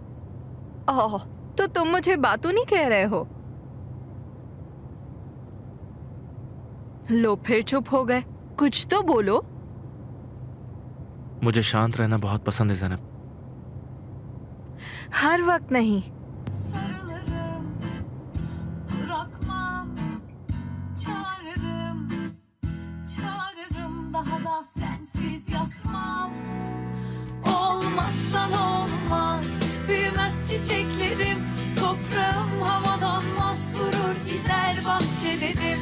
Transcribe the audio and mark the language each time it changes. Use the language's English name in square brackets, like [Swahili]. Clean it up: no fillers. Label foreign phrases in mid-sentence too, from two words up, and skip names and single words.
[Hindi] ओह, तो तुम मुझे बातों नहीं कह रहे हो? लो, फिर चुप हो गए। कुछ तो बोलो। मुझे शांत रहना बहुत पसंद है जैनब। हर वक्त नहीं। [Turkish] Olmazsan olmaz, büyümez çiçeklerim, toprağım havalanmaz, kurur gider bahçelerim.